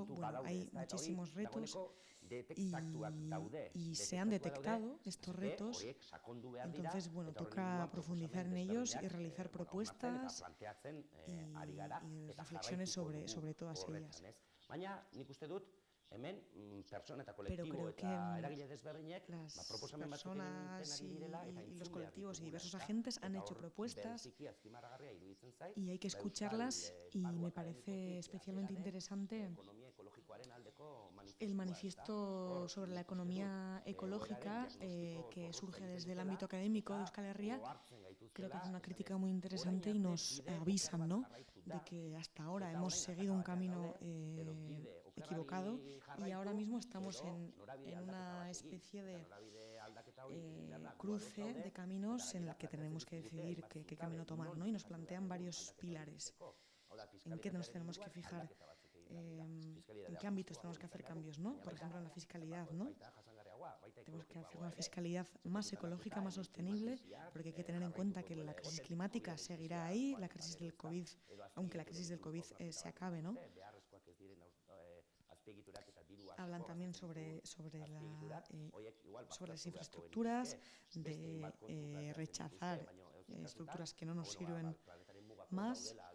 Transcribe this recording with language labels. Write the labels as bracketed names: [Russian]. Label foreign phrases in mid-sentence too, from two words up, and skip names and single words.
[Spanish] Bueno, hay muchísimos retos, y se han detectado estos retos. Entonces, bueno, toca profundizar en ellos y realizar propuestas y reflexiones sobre todas ellas. [Basque] hemen pertsona eta [Spanish] pero [Basque] kolektibo [Spanish] creo que [Basque] eta eragile desberdinek [Spanish] las [Basque] proposamen batzuk egiten [Spanish] personas [Basque] ari direla eta [Spanish] y los [Basque] entzun behar [Spanish] colectivos y [Basque] ditugula, [Spanish] diversos [Basque] ezta? [Spanish] agentes han [Basque] Eta [Spanish] hecho [Basque] hor, [Spanish] propuestas [Basque] bereziki azpimarragarria iruditzen zait, [Spanish] y hay que [Basque] Euskal [Spanish] escucharlas y [Basque] Esparru [Spanish] me [Basque] Akademikotik [Spanish] parece especialmente [Basque] atera den [Spanish] interesante [Basque] ekonomia ekologikoaren aldeko [Spanish] el [Basque] manifestua, ezta? [Spanish] manifiesto [Basque] Hor, [Spanish] sobre la [Basque] nik uste dut, [Spanish] economía ecológica [Basque] diagnostiko [Spanish] que [Basque] zorrotza [Spanish] surge [Basque] egiten [Spanish] desde el [Basque] dutela, [Spanish] ámbito académico de [Basque] eta [Spanish] Euskal Herria. [Basque] ohartzen [Spanish] Creo que [Basque] gaituztela, [Spanish] hace una [Basque] esanez, [Spanish] crítica muy interesante y [Basque] orain arte [Spanish] nos [Basque] bide oker [Spanish] avisan, [Basque] bat [Spanish] ¿no?, [Basque] jarraitu [Spanish] de [Basque] da, [Spanish] que hasta ahora [Basque] eta [Spanish] hemos [Basque] orain [Spanish] seguido un [Basque] ataka batean [Spanish] camino [Basque] gaude, edo bide [Spanish] equivocado [Basque] okerrari [Spanish] y [Basque] jarraitu, [Spanish] ahora mismo estamos [Basque] edo [Spanish] en [Basque] norabide [Spanish] una [Basque] aldaketa bat egin. [Spanish] especie [Basque] Eta [Spanish] de [Basque] norabide aldaketa hori egin behar da, gu ados [Spanish] cruce [Basque] gaude, [Spanish] de [Basque] eta [Spanish] caminos en [Basque] gainera [Spanish] el que [Basque] planteatzen [Spanish] tenemos que [Basque] dizkigute [Spanish] decidir [Basque] hainbat [Spanish] qué [Basque] zutabe [Spanish] camino tomar, [Basque] non [Spanish] ¿no? Y nos [Basque] kokatu [Spanish] plantean [Basque] behar dugun [Spanish] varios [Basque] aldaketa hori [Spanish] pilares. [Basque] egiteko. Hau da, [Spanish] ¿En qué nos [Basque] fiskalitatearen [Spanish] tenemos que [Basque] inguruan [Spanish] fijar? [Basque] aldaketa batzuk egin behar dira. [Spanish] ¿En [Basque] Fiskalitatea [Spanish] qué ámbitos [Basque] justuagoa [Spanish] tenemos que hacer [Basque] izan [Spanish] cambios, [Basque] dugu, [Spanish] ¿no? [Basque] baina [Spanish] Por ejemplo, en la fiscalidad, ¿no? [Basque] baita jasangarriagoa, baita [Spanish] Tenemos que hacer [Basque] ekologikoagoa [Spanish] una [Basque] ere. [Spanish] fiscalidad más ecológica, más sostenible, porque hay que tener en cuenta que la crisis climática seguirá ahí, la crisis del COVID, aunque la crisis del COVID se acabe, ¿no? Hablan también sobre las infraestructuras, de rechazar estructuras que no nos sirven más.